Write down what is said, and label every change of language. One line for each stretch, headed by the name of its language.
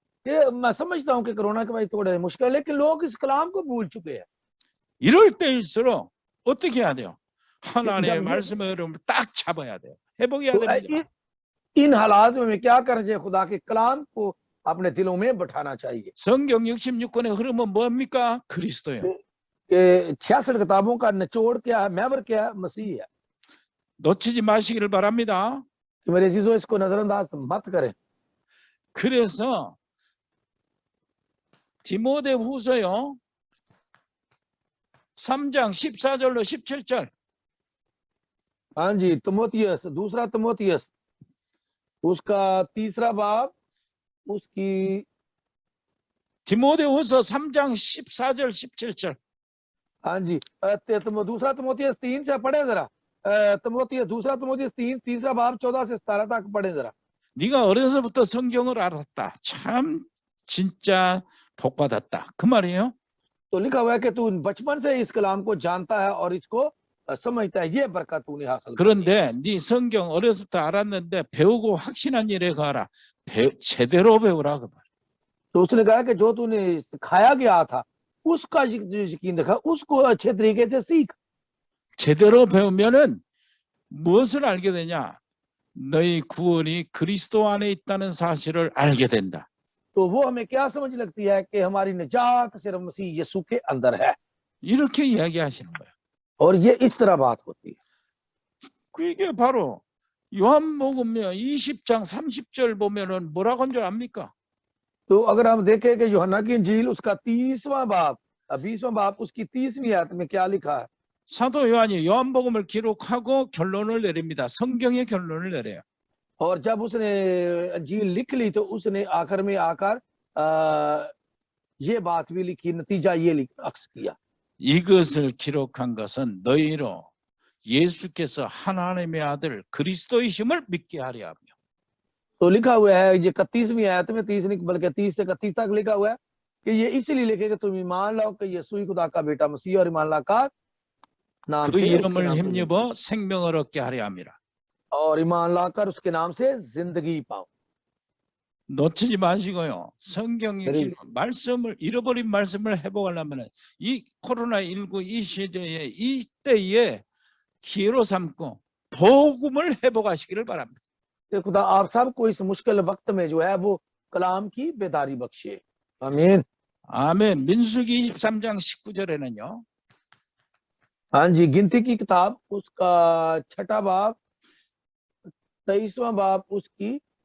Hindi: ये मैं समझता हूँ कि कोरोना के वजह थोड़ा मुश्किल है, लेकिन लोग इस कलाम को भूल चुके हैं।
Korean: 이럴 때일수록 어떻게 해야 돼요? 하나님의 말씀의 흐름을 딱 잡아야 돼요. 회복해야 됩니다.
Hindi: इन हालात में क्या करना चाहिए? खुदा के कलाम को अपने दिलों में बैठाना चाहिए।
Korean: 성경 66권의 흐름은 뭡니까? 그리스도예요.
Hindi: 66 किताबों का निचोड़ क्या है, महवर क्या है? मसीह है।
Korean: 놓치지 마시기를 바랍니다.
Hindi: कि मेरे अजीजों, इसको नजरअंदाज मत करें।
Korean: 그래서 디모데후서요 3장 14절로 17절.
Hindi: हाँ जी, तिमोथियस, दूसरा तिमोथियस, उसका तीसरा बाब, उसकी
Korean: 디모데후서 3장 14절 17절.
Hindi: हाँ जी, दूसरा तिमोथियस 3 से पढ़े जरा। दूसरा तिमोथियस 3, तीसरा बाब 14 से 17 तक पढ़े जरा।
Korean: 네가 어려서부터 성경을 알았다. 참 진짜 복 받았다. 그 말이에요.
Hindi: तो लिखा हुआ है कि तू बचपन से इस कलाम को जानता है और इसको समझता है, ये बरकत तूने हासिल।
Korean: 그런데 네 성경 어려서부터 알았는데 배우고 확신한 일에 가라. 제대로 배우라 그 말.
Hindi: तो उसने कहा कि जो तूने सिखाया गया था, उसका यकीन रखा, उसको अच्छे तरीके से सीख।
Korean: 제대로 배우면은 무엇을 알게 되냐? 너희 구원이 그리스도 안에 있다는 사실을 알게 된다.
Hindi: तो वो हमें क्या समझ लगती है कि हमारी निजात सिर्फ मसीह यीशु के अंदर है।
Korean: 이렇게 이야기하시는 거예요.
Hindi: और ये इस तरह बात होती है।
Korean: 그게 바로 요한복음 20장 30절 보면은 뭐라고 한 줄 압니까?
Hindi: तो अगर हम देखें कि यूहन्ना की इंजील उसका 30वां बाब, 20वां बाब, उसकी 30वीं आयत में क्या लिखा है?
Korean: 사도 요한이 요한복음을 기록하고 결론을 내립니다. 성경의 결론을 내려요.
Hindi: और जब उसने इंजील लिख ली तो उसने आखिर में आकर ये बात भी लिखी, नतीजा ये अक्स किया।
Korean: 이것을 기록한 것은 너희로 예수께서 하나님의 아들 그리스도이심을 믿게 하려 하며.
Hindi: तो लिखा हुआ है ये 31वीं आयत में, 30 नहीं बल्कि 30 से 31 तक लिखा हुआ है कि ये इसलिए लिखे कि तुम ईमान लाओ कि यीशु ही खुदा का बेटा मसीह और ईमान ला का नाम
Korean: 그
Hindi: से उसके
Korean: 이름을
Hindi: नाम से
Korean: 힘입어 생명을 얻게 하려 함이라.
Hindi: और ईमान लाकर उसके नाम से जिंदगी पाओ।
Korean: 놓치지 마시고요. 성경 그래. 말씀을 잃어버린 말씀을 회복하려면 이 코로나19 이 시대에 이때에 기회로 삼고 복음을 회복하시기를 바랍니다.
Hindi: कि खुदा आप सबको इस मुश्किल वक्त में जो है वो कलाम की बेदारी बख्शे। आमीन।
Korean: 아멘. 민수기 23장 19절에는요.
Hindi: हाँ जी, गिनती की किताब उसका 6वां बाब 23वां बाब उसकी